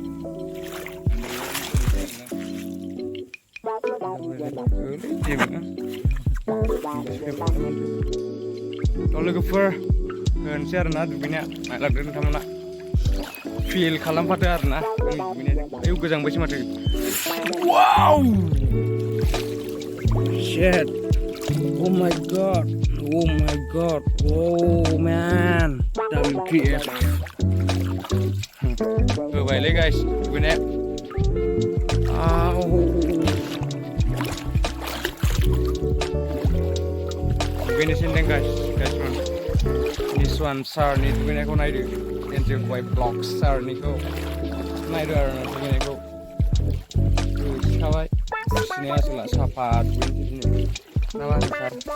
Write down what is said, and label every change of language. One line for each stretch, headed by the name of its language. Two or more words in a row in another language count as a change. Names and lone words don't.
Bodo: थ' लोगोफोर होनोसै आरोना दुगैनाया नायलांदो नोंथांमोना फिल खालामफादो आरोना आंनि दुगैनायजों आयौ गोजांबायसो माथो वाव
English: shit oh my god oh man WTF
Bodo: होबायलै गाइस दुगैनाया दुगैनोसै होनदों गाइसमोन निसवान सारनि दुगैनायखौ नायदो NZY ब्लग्स सारनिखौ नायदो आरोना दुगैनायखौ सिखाबाय सिनाया आसोला साफा दुगैनोसै दिनै ना मा सार